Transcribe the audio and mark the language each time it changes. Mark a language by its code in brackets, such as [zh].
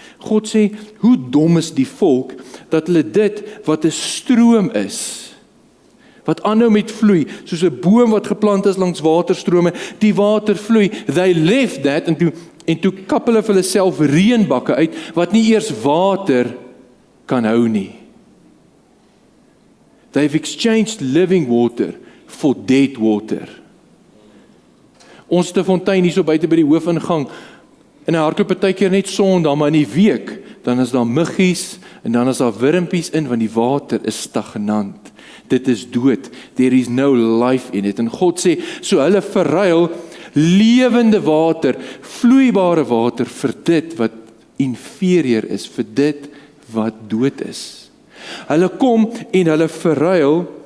[af] God sê, hoe dom is die volk, dat hulle dit wat 'n stroom is, wat aanhou met vloei, soos 'n boom wat geplant is langs waterstrome, die water vloei, [en] they left that, [af] en toe kap hulle vir hulle self reënbakke uit, wat nie eers water kan hou nie. [en] They've exchanged living water for dead water. [af] Ons het 'n fontein hier so buite by die hoofingang, en hy hardloop partykeer net Sondag, maar in die week, dan is daar muggies, en dan is daar wurmpies in, want die water is stagnant. Dit is dood. [en] There is no life in it. [af] En God sê, so hulle verruil lewende water, vloeibare water, vir dit wat inferior is, vir dit wat dood is. Hulle kom en hulle verruil